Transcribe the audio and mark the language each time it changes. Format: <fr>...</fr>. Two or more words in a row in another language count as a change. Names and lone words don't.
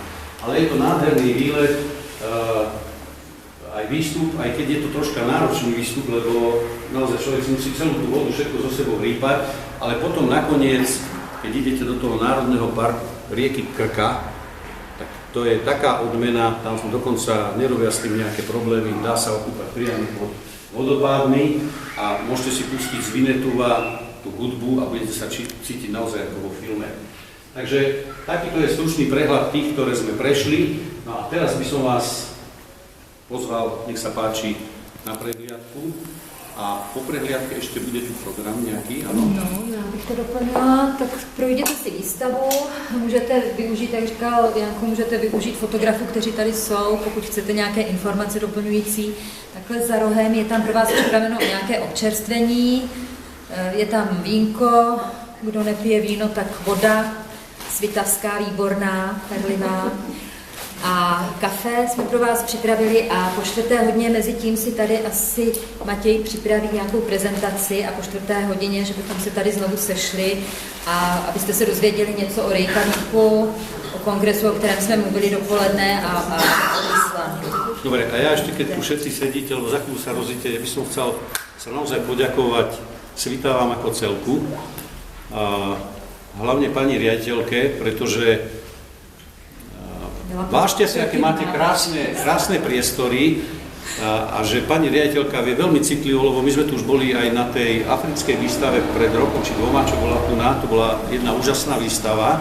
<sk>Ale je to nádherný výlet, aj výstup, aj keď je to troška náročný výstup, lebo naozaj človek si musí celú tú vodu všetko so sebou rýpať, ale potom nakoniec, keď idete do toho národného parku rieky Krka, tak to je taká odmena, tam dokonca nerobia s tým nejaké problémy, dá sa okúpať priamo pod vodopádmi a môžete si pustiť z Vinetova tú hudbu a budete sa cítiť naozaj ako vo filme. Takže takýto je stručný prehľad tých, ktoré sme prešli. No a teraz by som vás pozval, nech sa páči, na prehliadku. A po prehliadke ešte bude tu program nějaký, ano?</sk> <cs>No, já bych to doplnila, tak projděte si výstavu, můžete využít, jak říkal Janko, můžete využít fotografů, kteří tady jsou, pokud chcete nějaké informace doplňující. Takhle za rohem je tam pro vás připraveno nějaké občerstvení, je tam vínko, kdo nepije víno, tak voda, svitavská, výborná, perlivá. A kafe jsme pro vás připravili a po 4. hodině mezi tím si tady asi Matěj připraví nějakou prezentaci a po 4. hodině, že bychom se tady znovu sešli a abyste se dozvěděli něco o Reykjavíku, o kongresu, o kterém jsme mluvili dopoledne a Islandu.</cs> <sk>Dobre, a ja ešte, keď tu všetci sedíte, lebo za chvíľu sa rozíte, ja by som chcel sa naozaj poďakovať Svitavám ako celku, a hlavne pani riaditeľke, pretože vážte si, aké máte krásne priestory a že pani riaditeľka vie veľmi citlivo, lebo my sme tu už boli aj na tej africkej výstave pred rokom či dvoma, čo bola tu to bola jedna úžasná výstava.</sk>